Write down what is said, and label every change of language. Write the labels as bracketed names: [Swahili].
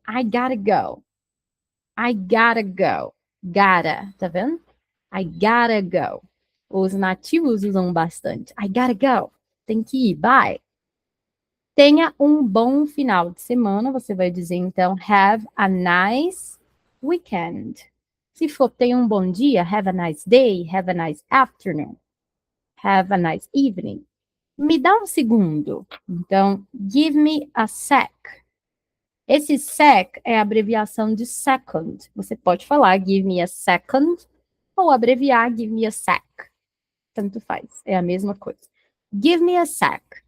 [English] I gotta go. I gotta go. [Portuguese] Gotta, tá vendo? [English] I gotta go. [Portuguese] Os nativos usam bastante. I gotta go. Tem que ir. Bye. Tenha um bom final de semana. Você vai dizer, então, [English] have a nice weekend. [Portuguese] Se for, tenha um bom dia, [English] have a nice day, have a nice afternoon, have a nice evening. [Portuguese] Me dá um segundo. Então, [English] give me a sec. [Portuguese] Esse sec é a abreviação de second. Você pode falar [English] give me a second [Portuguese] ou abreviar [English] give me a sec. [Portuguese] Tanto faz, é a mesma coisa. [English] Give me a sec.